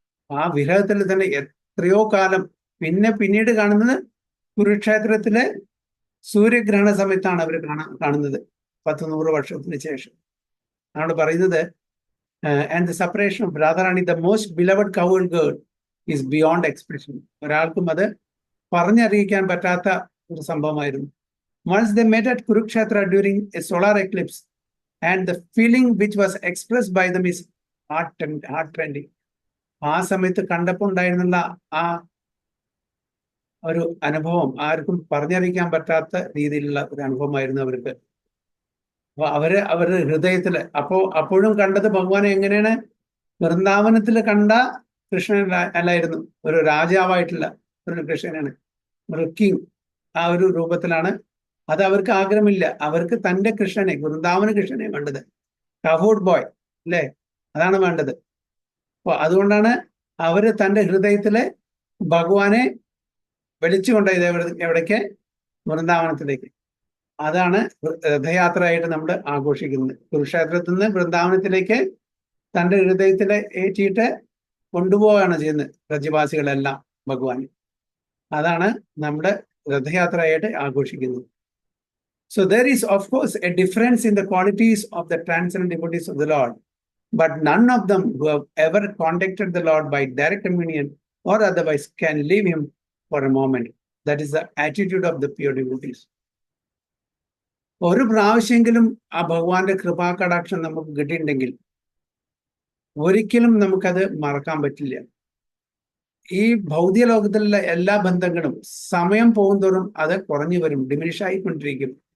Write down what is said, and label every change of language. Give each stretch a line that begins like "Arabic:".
Malayalam: ആ വിരഹത്തിൽ തന്നെ എത്രയോ കാലം. പിന്നീട് കാണുന്നത് കുരുക്ഷേത്രത്തിലെ സൂര്യഗ്രഹണ സമയത്താണ് അവർ കാണുന്നത്, 100 വർഷത്തിന് ശേഷം. ആണ് പറയുന്നത്,
English: And the separation of Radharani, the most beloved cowherd girl, is beyond expression.
Malayalam: ഒരാൾക്കും അത് പറഞ്ഞറിയിക്കാൻ പറ്റാത്ത ഒരു സംഭവമായിരുന്നു.
English: Once they met at Kurukshetra during a solar eclipse, and the feeling which was expressed by them is heart-rending.
Malayalam: ആ സമയത്ത് കണ്ടപ്പോൾ ഉണ്ടായിരുന്നുള്ള ആ ഒരു അനുഭവം ആർക്കും പറഞ്ഞറിയിക്കാൻ പറ്റാത്ത രീതിയിലുള്ള ഒരു അനുഭവമായിരുന്നു അവർക്ക്. അപ്പൊ അവരുടെ ഹൃദയത്തില് അപ്പോഴും കണ്ടത് ഭഗവാനെ എങ്ങനെയാണ്? വൃന്ദാവനത്തിൽ കണ്ട കൃഷ്ണൻ അല്ലായിരുന്നു, ഒരു രാജാവായിട്ടുള്ള ഒരു കൃഷ്ണനാണ്, ഒരു കിങ്. ആ ഒരു രൂപത്തിലാണ്. അത് അവർക്ക് ആഗ്രഹമില്ല. അവർക്ക് തന്റെ കൃഷ്ണനെ, വൃന്ദാവന കൃഷ്ണനെ വേണ്ടത്, കഹൂഡ് ബോയ് അല്ലേ, അതാണ് വേണ്ടത്. അപ്പൊ അതുകൊണ്ടാണ് അവര് തന്റെ ഹൃദയത്തിലെ ഭഗവാനെ വലിച്ചുകൊണ്ടത് എവിടേക്ക്? വൃന്ദാവനത്തിലേക്ക്. അതാണ് രഥയാത്രയായിട്ട് നമ്മൾ ആഘോഷിക്കുന്നത്. കുരുക്ഷേത്രത്തിൽ നിന്ന് വൃന്ദാവനത്തിലേക്ക് തന്റെ ഹൃദയത്തിലെ ഏറ്റിയിട്ട് കൊണ്ടുപോവുകയാണ് ചെയ്യുന്നത് വ്രജവാസികളെല്ലാം ഭഗവാൻ. അതാണ് നമ്മുടെ രഥയാത്രയായിട്ട് ആഘോഷിക്കുന്നത്.
English: So there is of course a difference in the qualities of the transcendental devotees of the Lord, but none of them who have ever contacted the Lord by direct communion or otherwise can leave him for a moment. That is the attitude of the pure devotees.
Malayalam: ഒരു പ്രാവശ്യമെങ്കിലും ആ ഭഗവാന്റെ കൃപാകടാക്ഷം നമുക്ക് കിട്ടിയിട്ടുണ്ടെങ്കിൽ ഒരിക്കലും നമുക്കത് മറക്കാൻ പറ്റില്ല. ഈ ഭൗതിക ലോകത്തിലുള്ള എല്ലാ ബന്ധങ്ങളും സമയം പോകുന്തോറും അത് കുറഞ്ഞു വരും, ഡിമിനിഷ് ആയിക്കൊണ്ടിരിക്കും.